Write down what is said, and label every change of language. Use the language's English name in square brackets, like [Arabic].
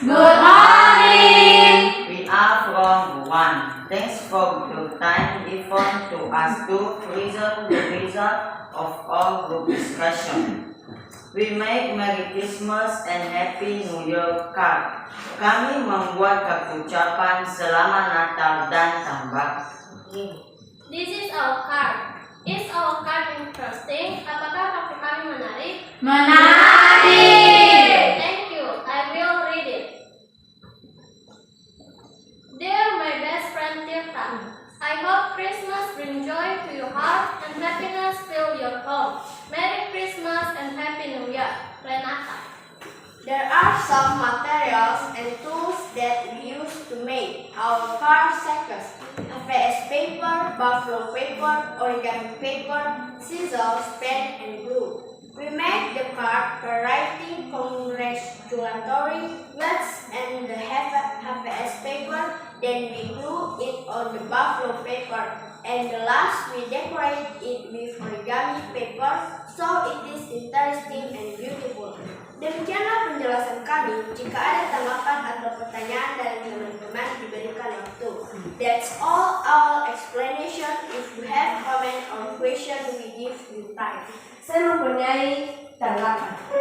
[English] Good morning. We are from 1. Thanks for the time given to us to present the result of our group discussion. We make Merry Christmas and Happy New Year card. [Indonesian] Kami membuat kartu ucapan Selamat Natal dan tambah. [English] This is our card. Is our card interesting? [Indonesian] Apakah kartu kami menarik? Menarik. [English] Thank you. I will read it. Dear my best friend Tirta, I hope Christmas brings joy to your heart and happiness fill your home. Merry Christmas and Happy New Year, Renata. There are some materials and tools that we use to make our card stickers. ABS paper, buffalo paper, origami paper, scissors, pen, and glue. We make the card by writing congratulatory words and the ABS paper, then we glue it on the buffalo paper, and the last we decorate it with origami paper, so it is interesting and beautiful. [Indonesian] Demikianlah penjelasan kami. Jika ada tanggapan atau pertanyaan dari teman-teman, diberikan waktu. [English] That's all our explanation. If you have comment or question, we give you time. [Indonesian] Saya mempunyai tanggapan.